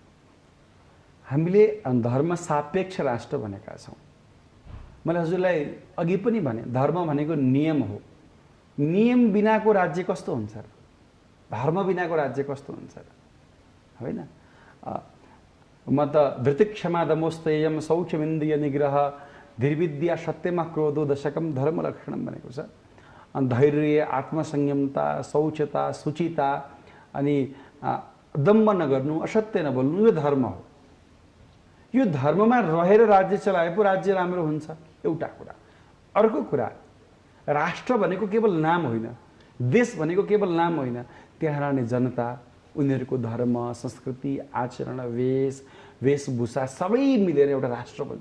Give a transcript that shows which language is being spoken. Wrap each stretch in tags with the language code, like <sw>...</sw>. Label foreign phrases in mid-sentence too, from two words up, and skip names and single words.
<ne>हामीले धर्म सापेक्ष राष्ट्र भनेका छौँ। मैले हजुरलाई अघि पनि भने धर्म भनेको नियम हो। नियम बिनाको राज्य कस्तो हुन्छ र? धर्म बिनाको राज्य कस्तो हुन्छ र? होइन। म त</ne> <sa>धृतिक्षमा दमोस्तयम शौचमिन्द्रिय निग्रह धीर्विद्या सत्यमा क्रोधो दशकम धर्म लक्षणम</sa> <ne>भनेको छ। धैर्य, आत्मसंयमता, शौचता, शुचिता अनि दम्भ नगर्नु, असत्य नबोल्नु, यो धर्म हो। यो धर्ममा रहेर राज्य चलाए पो राज्य राम्रो हुन्छ, एउटा कुरा। अर्को कुरा, राष्ट्र भनेको केवल नाम होइन, देश भनेको केवल नाम होइन, त्यहाँ रहने जनता, उनीहरूको धर्म, संस्कृति, आचरण, वेशभूषा सबै मिलेर एउटा राष्ट्र बन्छ।</ne>